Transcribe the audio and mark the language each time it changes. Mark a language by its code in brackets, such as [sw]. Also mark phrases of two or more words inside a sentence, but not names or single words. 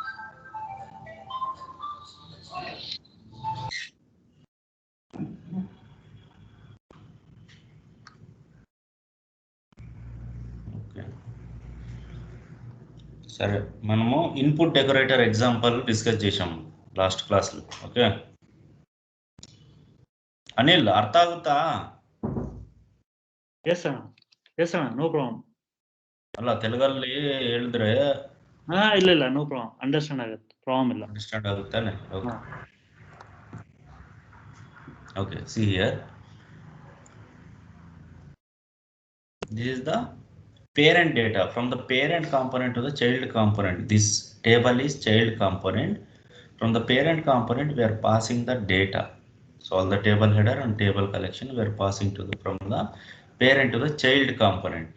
[te] ఓకే, సరే. మనము [en] input decorator example [te] డిస్కస్ చేసాము [en] last classలో. [kn] ఓకే ಅನಿಲ್, ಅರ್ಥ ಆಗುತ್ತಾ? [en] yes ಅಣ್ಣ, no problem. [kn] ಅಲ್ಲ, ತೆಲುಗಲ್ಲಿ ಹೇಳಿದ್ರೆ ಇಲ್ಲ, [en] no problem, [kn] ಅಂಡರ್ಸ್ಟ್ಯಾಂಡ್ ಆಗುತ್ತೆ, ಪ್ರಾಬ್ಲಮ್ ಇಲ್ಲ. ಅಂಡರ್ಸ್ಟ್ಯಾಂಡ್ ಆಗುತ್ತಾನೆ? [en] okay okay, see here, this is the parent data. From the parent component to the child component, this table is child component. From the parent component we are passing the data. So all the table header and table collection we are passing to the from the parent to the child component.